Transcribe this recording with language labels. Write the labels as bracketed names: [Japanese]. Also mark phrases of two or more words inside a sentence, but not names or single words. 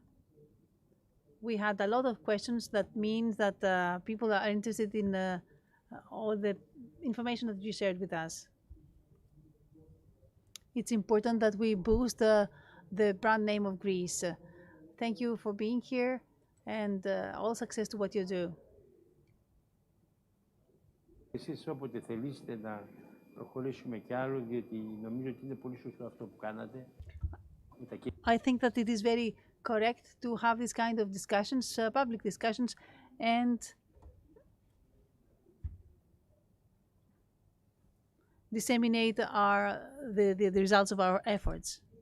[English] We had a lot of questions. That means that people are interested in all the information that you shared with us. It's important that we boost the brand name of Greece. Thank you for being here, and all success to what you do. [Greek] Εσείς όποτε θελήσετε να προχωρήσουμε κι άλλο, διότι νομίζω ότι είναι πολύ σωστό αυτό που κάνατε. [English] I think that it is very correct to have this kind of discussions, public discussions, and disseminate the results of our efforts.